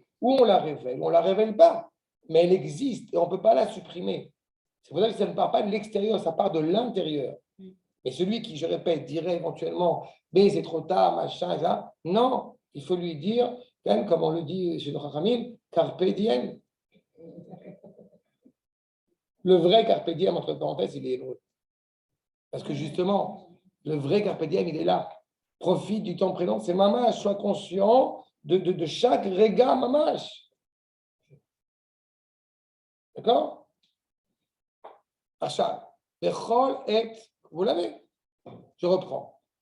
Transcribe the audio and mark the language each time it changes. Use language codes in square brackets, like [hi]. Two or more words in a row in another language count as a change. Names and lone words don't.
[fr] Ou on la révèle, ou on ne la révèle pas. Mais elle existe et on ne peut pas la supprimer. C'est pour ça que ça ne part pas de l'extérieur, ça part de l'intérieur. Et celui qui, je répète, dirait éventuellement, mais c'est trop tard, machin, ça, non, il faut lui dire, même comme on le dit chez le Chachamim, [la] carpe diem. [fr] Le vrai [la] carpe diem, [fr] entre parenthèses, il est hébreu. Parce que justement, le vrai [la] carpe diem, [fr] il est là. Profite du temps présent, c'est mamash, sois conscient de chaque [he] רגע ממש. [fr] D'accord? Achat. [he] בכל עת, [fr] vous l'avez? Je reprends.